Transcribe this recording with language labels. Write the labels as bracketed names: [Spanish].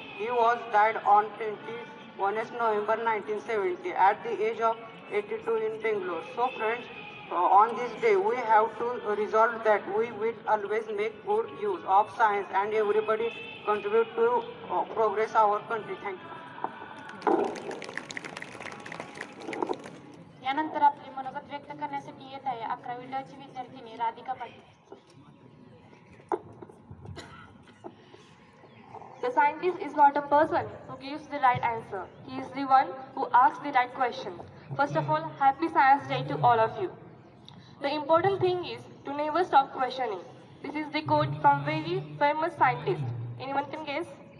[English] He was died on 21st November 1970 at the age of 82 in Bangalore. So friends, on this day we have to resolve that we will always make good use of science and everybody contribute to progress our country. Thank you. [Marathi] यानंतर आपले मनोगत व्यक्त करण्यासाठी येत आहे 11वी ड ची विद्यार्थिनी Radhika Patil. [English] The scientist is not a person who gives the right answer. He is the one who asks the right question. First of all, happy Science Day to all of you. The important thing is to never stop questioning. This is the quote from very famous scientist. Anyone can guess?